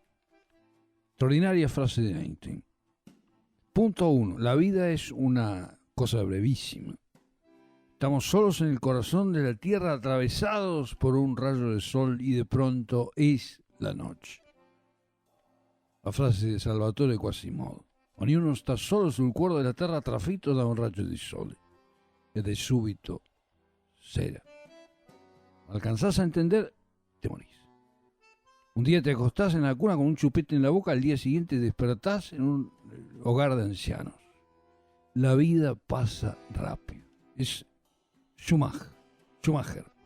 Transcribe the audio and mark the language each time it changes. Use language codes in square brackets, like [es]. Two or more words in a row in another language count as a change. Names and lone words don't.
[es] Extraordinaria frase de Einstein. Punto 1. La vida es una cosa brevísima. Estamos solos en el corazón de la Tierra, atravesados por un rayo de sol, y de pronto es la noche. La frase de Salvatore Quasimodo. [it] Ognuno sta solo sul cuore della terra trafitto da un raggio di sole. E de súbito sera. [es] ¿Alcanzás a entender? Te morís. Un día te acostás en la cuna con un chupete en la boca, al día siguiente despertás en un hogar de ancianos. La vida pasa rápido. Es Schumacher.